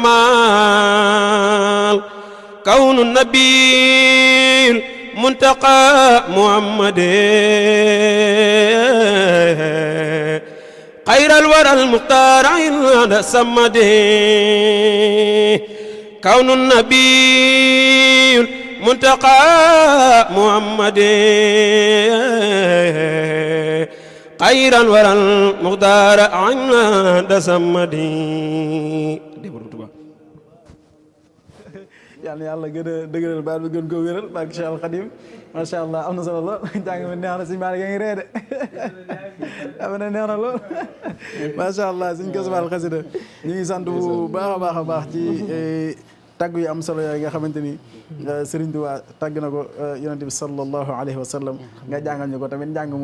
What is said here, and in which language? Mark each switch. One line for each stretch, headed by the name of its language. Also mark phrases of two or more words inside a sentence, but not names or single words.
Arabic: كمال كون النبي المنتقى محمد خير الورى المختار عند السمد كون النبي المنتقى محمد خير الورى المختار عند السمد
Wolof: yàlla yàlla gën a dëgëral baat bi gën koo wéral barke Cheikh Al Khadim
Arabic: ما شاء الله
Wolof: am na solo lool jàng mi neex na suñu maal yaa ngi ree de am na neex na lool macha allah suñ ko subal xasida ñu ngi sant bu baax a baax ci tagg yu am solo yooyu nga xamante ni Sëriñ Tuubaa tagg na ko yonente bi
Arabic: صلى الله عليه وسلم
Wolof: nga jàngal ñu ko tamit njàng mu